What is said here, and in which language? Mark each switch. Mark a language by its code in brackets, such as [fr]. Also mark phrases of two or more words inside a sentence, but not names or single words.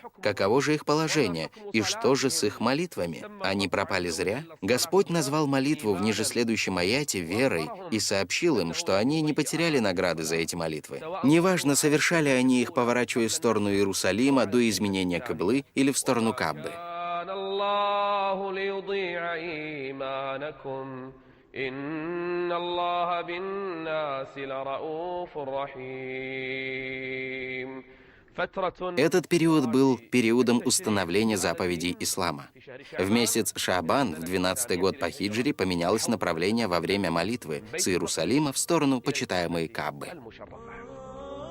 [ru] Каково же их положение? И что же с их молитвами? Они пропали зря?» Господь назвал молитву в ниже следующем аяте верой и сообщил им, что они не потеряли награды за эти молитвы. Неважно, совершали они их, поворачиваясь в сторону Иерусалима до изменения киблы или в сторону Каабы. [ar] إن الله بالناس لرؤوف رحيم. [ru] Этот период был периодом установления заповедей ислама. В месяц Шаабан, в 12-й год по хиджре, поменялось направление во время молитвы с Иерусалима в сторону почитаемой Каабы.